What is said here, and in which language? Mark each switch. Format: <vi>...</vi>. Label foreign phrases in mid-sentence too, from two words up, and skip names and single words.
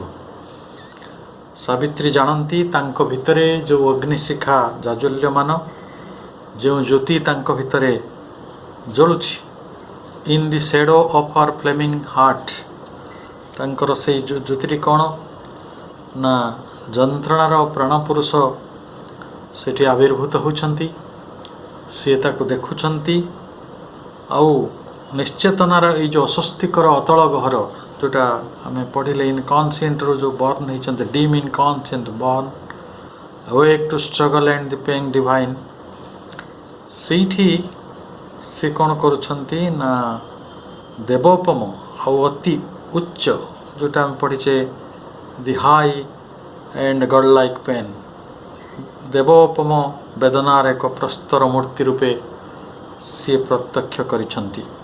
<or>ସାବିତ୍ରୀ ଜାଣନ୍ତି ତାଙ୍କ ଭିତରେ ଯେଉଁ ଅଗ୍ନିଶିଖା ଜାଜ୍ୱଲ୍ୟମାନ, ଯେଉଁ ଜ୍ୟୋତି ତାଙ୍କ ଭିତରେ ଜଳୁଛି,</or> <en>in the shadow of her flaming heart,</en> <or>ତାଙ୍କର ସେଇ ଜ୍ୟୋତିଟି କ'ଣ ନା ଯନ୍ତ୍ରଣାର ପ୍ରାଣପୁରୁଷ ସେଠି ଆବିର୍ଭୂତ ହେଉଛନ୍ତି। ସିଏ ତାକୁ ଦେଖୁଛନ୍ତି ଆଉ ନିଶ୍ଚେତନାର ଏଇ ଯେଉଁ ଅସ୍ୱସ୍ତିକର ଅତଳ ଗହର, ଯେଉଁଟା ଆମେ ପଢ଼ିଲେ ଇନକନସିଏଣ୍ଟରୁ ଯେଉଁ ବର୍ନ ହେଇଛନ୍ତି,</or> <en>dim inconscient born awake to struggle and the pang divine,</en> <or>ସେଇଠି ସେ କ'ଣ କରୁଛନ୍ତି ନା ଦେବୋପମ ଆଉ ଅତି ଉଚ୍ଚ, ଯେଉଁଟା ଆମେ ପଢ଼ିଛେ</or> <en>the high and god like pain,</en> <or>ଦେବୋପମ ବେଦନାର ଏକ ପ୍ରସ୍ତର ମୂର୍ତ୍ତି ରୂପେ ସିଏ ପ୍ରତ୍ୟକ୍ଷ କରିଛନ୍ତି।</or>